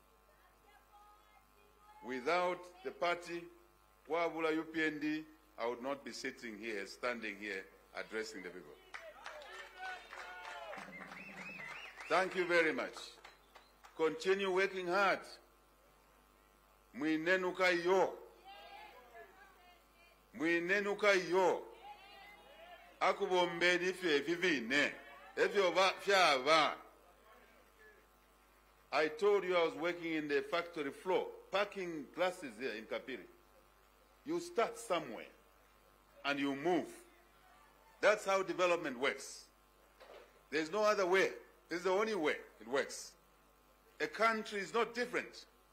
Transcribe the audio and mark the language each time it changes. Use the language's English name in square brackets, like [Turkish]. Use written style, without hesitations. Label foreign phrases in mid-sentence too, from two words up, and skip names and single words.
[English] Without the party, [Bemba] Wabula UPND, [English] I would not be sitting here, standing here, addressing the people. Thank you very much. Continue working hard. [Bemba] Mwinenuka yo. Mwinenuka yo. Akubombeni fye vivine. Evyo fyava. [English] I told you I was working in the factory floor, packing glasses here in Kapiri. You start somewhere and you move. That's how development works. There's no other way. This is the only way it works. A country is not different.